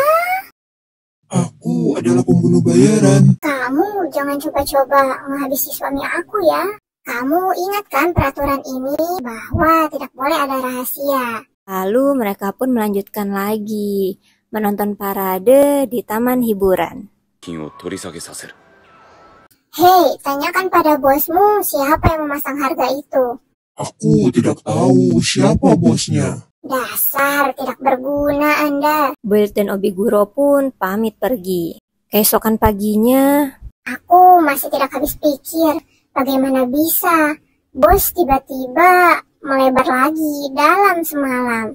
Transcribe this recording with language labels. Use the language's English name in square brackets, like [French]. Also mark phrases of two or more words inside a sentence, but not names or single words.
[Indonesian] Aku adalah pembunuh bayaran. Kamu jangan coba-coba menghabisi suami aku ya. Kamu ingat kan peraturan ini bahwa tidak boleh ada rahasia. Lalu mereka pun melanjutkan lagi, menonton parade di taman hiburan. [Japanese] 金を取り下げさせる。 [Indonesian] Hei, tanyakan pada bosmu siapa yang memasang harga itu. Aku tidak tahu siapa bosnya. Dasar tidak berguna Anda. Boyle dan Obiguro pun pamit pergi. Keesokan paginya, Aku masih tidak habis pikir bagaimana bisa bos tiba-tiba melebar lagi dalam semalam.